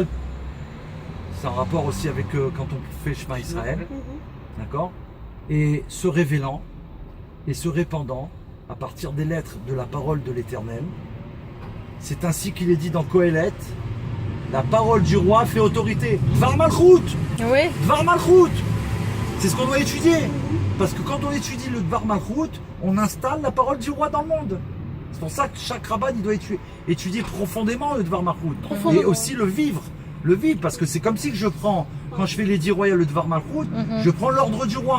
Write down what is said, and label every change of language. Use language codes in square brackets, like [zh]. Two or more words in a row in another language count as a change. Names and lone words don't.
[fr] C'est un rapport aussi avec quand on fait Shema Israël. D'accord? Et se révélant et se répandant à partir des lettres de la parole de l'Éternel. C'est ainsi qu'il est dit dans Kohelet, la parole du roi fait autorité. Dvar Malchut! Oui. Dvar Malchut! C'est ce qu'on doit étudier. Parce que quand on étudie le Dvar Malchut, on installe la parole du roi dans le monde. C'est pour ça que chaque rabbin il doit étudier profondément le Dvar Malchut. Et aussi le vivre. Le vivre, parce que c'est comme si que je prends, quand je fais les 10 royales, le Dvar Malchut, je prends l'ordre du roi.